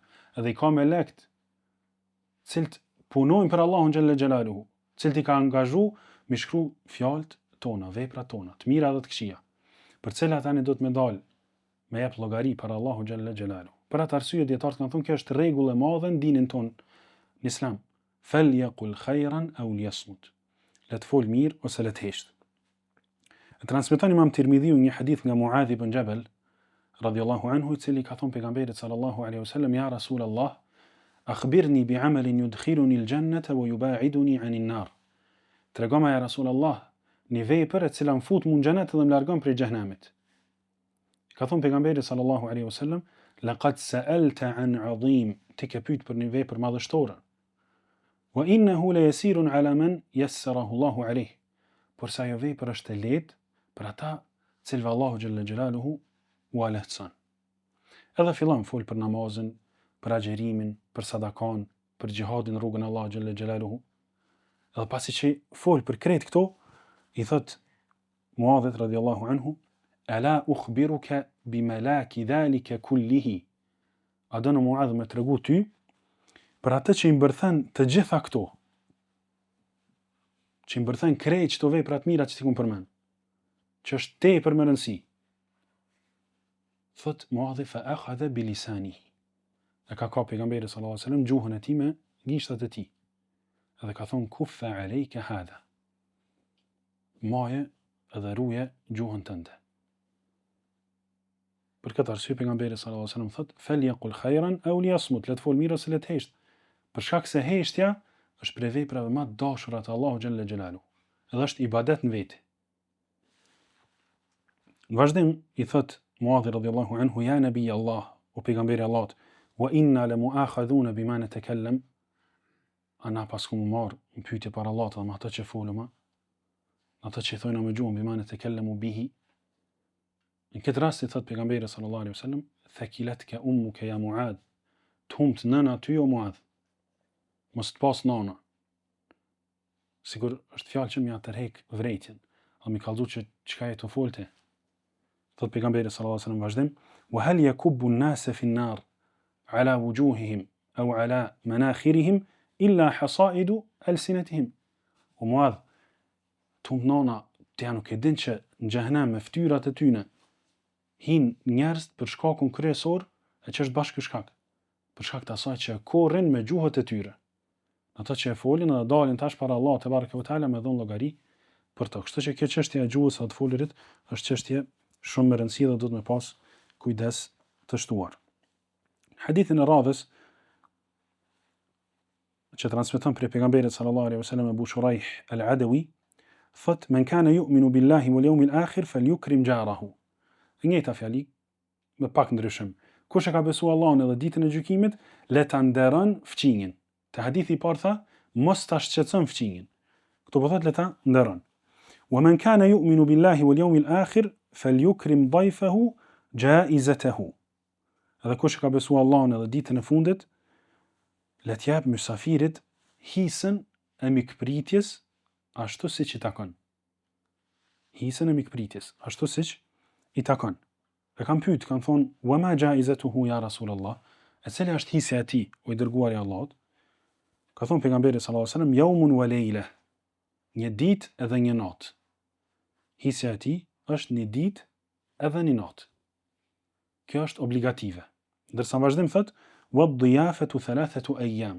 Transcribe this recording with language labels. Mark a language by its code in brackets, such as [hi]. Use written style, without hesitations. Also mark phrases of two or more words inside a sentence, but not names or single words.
[sq] Edhe i ka melekt cilët punojnë për Allahun [ar] جل جلاله, [sq] cilët i ka angazhu me shkru fjalët tona, veprat tona, të mira dhe të këqija, për cilat tani do të me dalë me jep llogari për Allahu [ar] جل جلاله. [sq] Për atë arsye dietarët kanë thënë kjo është rregull e madhe në dinin ton në Islam. [ar] فليقل خيرا أو ليصمت. [sq] Le të fol mirë ose le të hesht. Transmeton Imam Tirmidhiu një hadith nga Muadh ibn Jabal [ar] رضي الله عنه, [sq] i cili ka thënë pejgamberit [ar] صلى الله عليه وسلم: "يا رسول الله أخبرني بعمل يدخلني الجنة ويباعدني عن النار." [sq] Tregoma [ar] يا رسول الله [sq] një vepër e cila më fut në xhenet dhe më largon prej xhenemit. Ka thënë pejgamberi [ar] صلى الله عليه وسلم: "لقد سألت عن عظيم." [sq] Ti ke pyet për një vepër madhështore. [ar] "وإنه ليسير على من يسره الله عليه." [sq] Por sa ajo vepër është e lehtë për ata cilëve Allahu [ar] جل جلاله [sq] u lehtëson. Edhe fillon fol për namazin, për agjerimin, për sadakan, për xhihadin në rrugën e Allahut [ar] جل جلاله. [sq] Edhe pasi që fol për krejt këto, i thot Muadhit [ar] رضي الله عنه: "ألا أخبرك بملاك ذلك كله." [sq] A do në Muadh me tregu ty për atë që i mbërthen të gjitha këto, që i mbërthen krejt çto vepra të mira që ti kum përmend, që është tepër më rëndësi. Thot Muadhi: [ar] "فأخذ بلسانه." [sq] E ka pejgamberi [ar] صلى الله عليه وسلم [sq] gjuhën e tij me gishtat e tij. Edhe ka thonë: [ar] "كف عليك هذا." [sq] Maje edhe ruje gjuhën tënde. Për këtë arsye pejgamberi [ar] صلى الله عليه وسلم [sq] thot: [ar] "فليقل خيرا أو ليصمت." [sq] Le të fol mirë ose le të hesht. Për shkak se heshtja është prej veprave më të dashura të Allahu [ar] جل جلاله. [sq] Edhe është ibadet në veti. Në vazhdim i thot Muadhi [ar] رضي الله عنه, يا نبي الله, [sq] o pejgamberi Allahut, [ar] وإنا لمؤاخذون بما نتكلم, [sq] ana pasku më marr në pyetje para Allahut dhe me ato që folëm, ato që thonë me gjuhën [ar] بما نتكلم به. [sq] Në këtë rast i thot pejgamberi [ar] صلى الله عليه وسلم, ثكلتك أمك يا معاذ, [sq] tumt nëna ty o Muadh, mos të pas nana. Sigur është fjalë që më ja tërheq vërejtjen, a më kallzu që çka e të folte. Thot pejgamberi [ar] صلى الله عليه وسلم vazhdim وهل يكب الناس في النار على وجوههم أو على مناخرهم إلا حصائد ألسنتهم. [sq] O Muadh, tumt nana, të janë nuk e din që në xhehenem me fytyrat e tyne hin njerëz për shkakun kryesor, e që është bashkë ky shkak, për shkak të asaj që korrin me gjuhët e tyre. Ata që e folin dhe dalin tash para Allahut te [ar] تبارك وتعالى [sq] me dhon llogari për to. Kështu që kjo çështje e gjuhës së të folurit është çështje shumë e rëndësishme dhe duhet me pas kujdes të shtuar. Hadithin e radhës që transmeton prej pejgamberit [ar] صلى الله عليه وسلم [sq] Abu Shuraih al-Adawi, thot [ar] من كان يؤمن بالله واليوم الآخر فليكرم جاره. [sq] Njëjta fjali me pak ndryshim. Kush e ka besuar Allahun edhe ditën e gjykimit, le ta nderon fqinjin. Te hadithi i parë tha, mos ta shqetëson fqinjin. Kto po thot le ta nderon. [ar] ومن كان يؤمن بالله واليوم الآخر فليكرم ضيفه جائزته. [sq] Edhe kush e ka besuar Allahun edhe ditën e fundit, le t'jap mysafirit hisën e mikpritjes ashtu siç i takon. Hisën e mikpritjes ashtu siç i takon. E kam pyet, kanë thonë, [ar] وما جائزته يا رسول الله, [sq] e cila është hisja e tij, o i dërguari i Allahut? Ka thonë pejgamberi [ar] صلى الله عليه وسلم, يوم وليلة, [sq] një ditë edhe një natë. Hisja e tij është një ditë edhe një natë. Kjo është obligative. Ndërsa në vazhdim thot, [ar] والضيافة ثلاثة أيام.